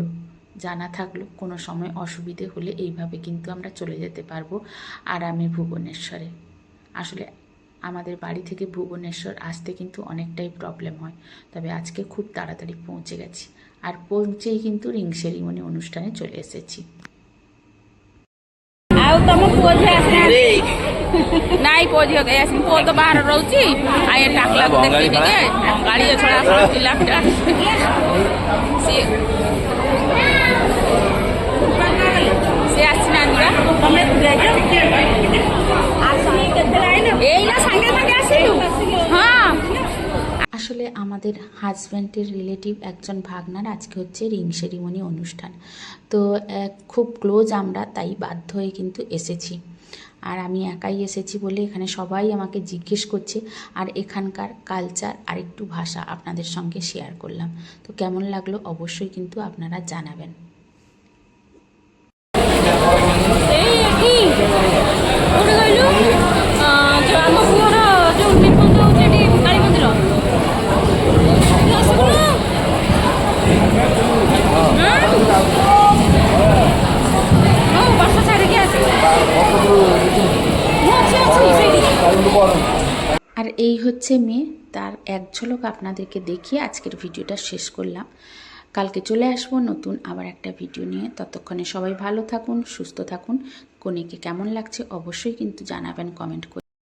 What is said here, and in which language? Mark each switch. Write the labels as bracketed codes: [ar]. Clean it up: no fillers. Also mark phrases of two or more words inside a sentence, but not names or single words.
[bn] জানা থাকলো কোনো সময় অসুবিধে হলে এইভাবে কিন্তু আমরা চলে যেতে পারবো আরামে ভুবনেশ্বরে। আসলে আমাদের বাড়ি থেকে ভুবনেশ্বর আসতে কিন্তু অনেকটাই প্রবলেম হয়, তবে আজকে খুব তাড়াতাড়ি পৌঁছে গেছি, আর পৌঁছেই কিন্তু [en] ring ceremony [bn] অনুষ্ঠানে চলে এসেছি। [or] ଆଉ ତମ ପୁଅ ଝିଅ ଆସିନାହାନ୍ତି? ନାଇଁ ପୁଅ ଝିଅ କେହି ଆସିନି, ପୁଅ ତ ବାହାରେ ରହୁଛି। ଆଉ ଏ ଟାକଲାକୁ ଦେଖି ଟିକେ ଗାଡ଼ି ଛଡ଼ା ପିଲା ପିଲା ସିଏ ଆସିନାହାନ୍ତି ଏଇନା ସାଙ୍ଗେ ସାଙ୍ଗେ ଆସିଲୁ। ହଁ, [bn] আসলে আমাদের [en] husband's relative [bn] একজন ভাগনার আজকে হচ্ছে [en] ring ceremony [bn] অনুষ্ঠান, তো খুব ক্লোজ আমরা, তাই বাধ্য হয়ে কিন্তু এসেছি। আর আমি একাই এসেছি বলে এখানে সবাই আমাকে জিজ্ঞেস করছে, আর এখানকার কালচার আর একটু ভাষা আপনাদের সঙ্গে শেয়ার করলাম। তো কেমন লাগলো অবশ্যই কিন্তু আপনারা জানাবেন। [or] ଏଇ ଏଠି କୋଉଠି କହିଲୁ, ଯୋଉ ଆମ ପୁଅର ଯୋଉ ନିର୍ବନ୍ଧ ହଉଛି ଏଠି କାଳୀ ମନ୍ଦିର। ଆସିବୁନୁ? ହଁ, ବର୍ଷା ଛାଡ଼ିକି ଆସିବୁ। ଅଛି ସେଇଠି। [bn] আর এই হচ্ছে মেয়ে, তার এক ঝলক আপনাদেরকে দেখিয়ে আজকের ভিডিওটা শেষ করলাম। কালকে চলে আসবো নতুন আবার একটা ভিডিও নিয়ে। ততক্ষণে সবাই ভালো থাকুন, সুস্থ থাকুন। কনেকে কেমন লাগছে অবশ্যই কিন্তু জানাবেন কমেন্ট করে।